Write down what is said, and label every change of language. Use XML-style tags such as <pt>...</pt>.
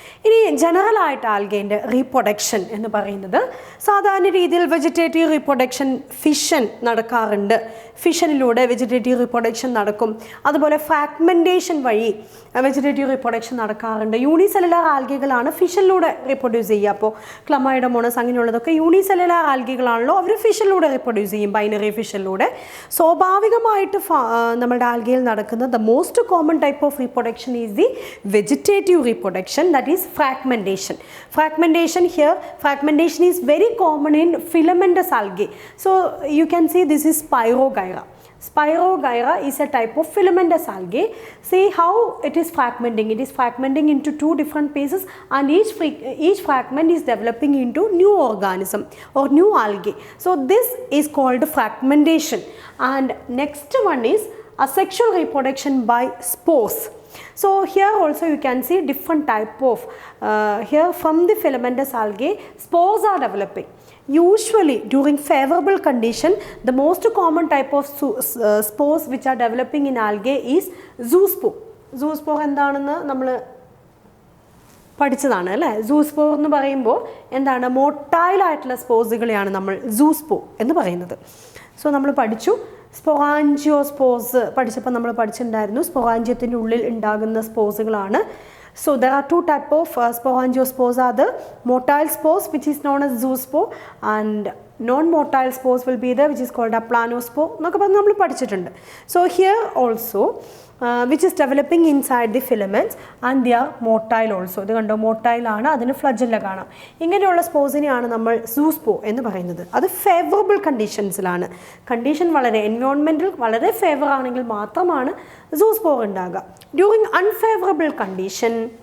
<ml>ഇനി ജനറലായിട്ട് ആൽഗേൻ്റെ റീപ്രൊഡക്ഷൻ എന്ന് പറയുന്നത് സാധാരണ രീതിയിൽ വെജിറ്റേറ്റീവ് റീപ്രൊഡക്ഷൻ ഫിഷൻ നടക്കാറുണ്ട്. ഫിഷനിലൂടെ വെജിറ്റേറ്റീവ് റീപ്രൊഡക്ഷൻ നടക്കും. അതുപോലെ ഫ്രാഗ്മെൻറ്റേഷൻ വഴി വെജിറ്റേറ്റീവ് റീപ്രൊഡക്ഷൻ നടക്കാറുണ്ട്. യൂണിസെല്ലുലാർ ആൽഗകളാണ് ഫിഷനിലൂടെ റീപ്രൊഡ്യൂസ് ചെയ്യുക. അപ്പോൾ ക്ലമൈഡോമോണസ് അങ്ങനെയുള്ളതൊക്കെ യൂണിസെല്ലുലാർ ആൽഗകളാണല്ലോ, അവർ ഫിഷനിലൂടെ റീപ്രൊഡ്യൂസ് ചെയ്യും, ബൈനറി ഫിഷനിലൂടെ. സ്വാഭാവികമായിട്ട് നമ്മുടെ ആൽഗയിൽ നടക്കുന്ന</ml> <en>the most common type of reproduction is the vegetative reproduction, that is fragmentation. Fragmentation is very common in filamentous algae. So you can see this is Spirogyra is a type of filamentous algae. See how it is fragmenting. It is fragmenting into two different pieces, and each fragment is developing into new organism or new algae. So this is called fragmentation. And next one is asexual reproduction by spores. So here also you can see different type of here from the filamentous algae spores are developing. Usually during favorable condition, the most common type of spores which are developing in algae is zoospore.</en> <ml>Zoospore എന്താണെന്ന് നമ്മൾ പഠിച്ചതാണ് അല്ലേ? സൂസ്പോർ എന്ന് പറയുമ്പോൾ എന്താണ്, മോട്ടൈലായിട്ടുള്ള സ്പോർസുകളെയാണ് നമ്മൾ സൂസ്പോർ എന്ന് പറയുന്നത്. സോ നമ്മൾ പഠിച്ചു സ്പൊറാഞ്ചിയോസ്പോർസ് പഠിച്ചപ്പോൾ നമ്മൾ പഠിച്ചിട്ടുണ്ടായിരുന്നു. സ്പൊറാഞ്ചിയത്തിൻ്റെ ഉള്ളിൽ ഉണ്ടാകുന്ന സ്പോർസുകളാണ്.</ml> <en>So there are two type of sporangiospours are the motile spores which is known as zoospore, and non-motile spores will be there which is called a planospore</en> <ml>എന്നൊക്കെ പറഞ്ഞ് നമ്മൾ പഠിച്ചിട്ടുണ്ട്.</ml> <en>So here also which is developing inside the filaments and they are motile also.</en> <ml>ഇത് കണ്ടോ, motile ആണ്, അതിന് flagella കാണാം. ഇങ്ങനെയുള്ള സ്പോർസിനെയാണ് നമ്മൾ സൂസ്പോർ എന്ന് പറയുന്നത്. അത് ഫേവറബിൾ കണ്ടീഷൻസിലാണ്. കണ്ടീഷൻ വളരെ എൻവയോൺമെൻറ്റിൽ വളരെ ഫേവർ ആണെങ്കിൽ മാത്രമാണ് സൂസ്പോർ ഉണ്ടാകുക. During unfavourable condition</ml>